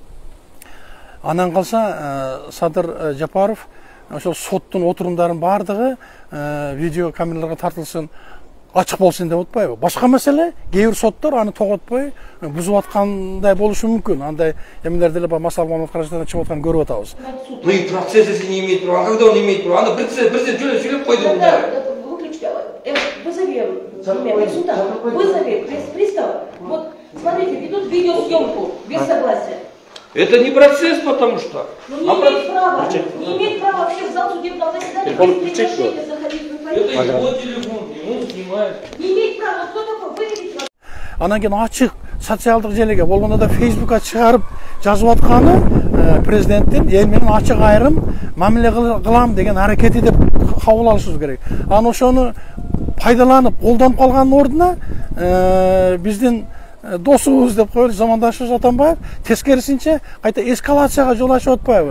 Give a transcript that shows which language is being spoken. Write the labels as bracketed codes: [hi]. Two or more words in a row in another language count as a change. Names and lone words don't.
[ky] Анан калса Садыр Жапаров ошол соттун отурумдарын баардыгы видео камераларга тартылсын, ачык болсун деп атпайбы? Башка маселе, кээ бир соттор аны тоготпой бузуп аткандай болушу мүмкүн. Андай эмелерде эле массалык маалымат каражаттарынан чыгып атканын көрүп атабыз. [ru] Ну и процесс, если не имеет права, когда он имеет право? [ky] Анда президент сөйлөп койду. [ru] Вызови сюда, вызови пристава. Вот, смотрите, ведут видеосъемку без согласия. Это не процесс, потому что. Ну, не имеет права. Не имеет права вообще в зал судебного заседания без приглашения заходить в информацию. Это его телефон, ему снимают. Не имеет права. Кто такой? Выведите. [ky] Анан кийин ачык социалдык желеге болгондо да Facebook'ка чыгарып жазып атканы президенттин эл менен ачык айрым мамиле кылам деген аракети деп кабыл алышыбыз керек. Анан ошону пайдаланып, колдонуп калганын ордуна биздин досубуз деп коелу, замандашыбыз Атамбаев тескерисинче кайта эскалацияга жол ачып атпайбы?